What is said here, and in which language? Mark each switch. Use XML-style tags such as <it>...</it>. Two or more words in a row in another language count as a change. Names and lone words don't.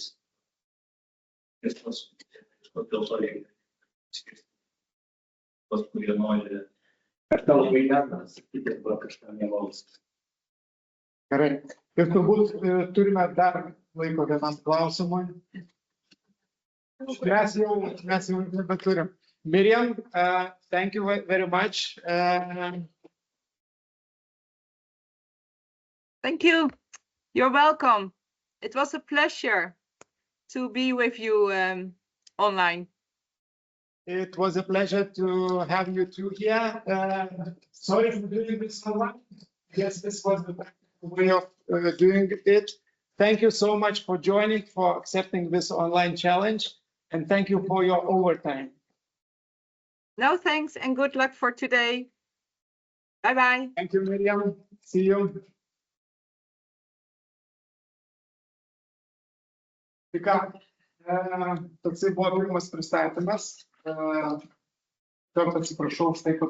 <lt>Ir dėl to reikia išgirsti. Tos, kurie nori kažką labai lengvą sakyti arba kažką mielaus. Gerai. Ir turbūt turime dar laiko vienam klausimui. Mes jau nebeturim.</lt> <en>Miriam, thank you very much. Thank you. You're welcome. It was a pleasure to be with you online. It was a pleasure to have you two here. Sorry for doing this online. Yes, this was the way of doing it. Thank you so much for joining, for accepting this online challenge, and thank you for your overtime. No thanks and good luck for today. Bye-bye. Thank you, Miriam. See you.</en> <lt>Tai ką, toksai buvo pirmas pristatymas. Atsiprašau už tai, kad</lt>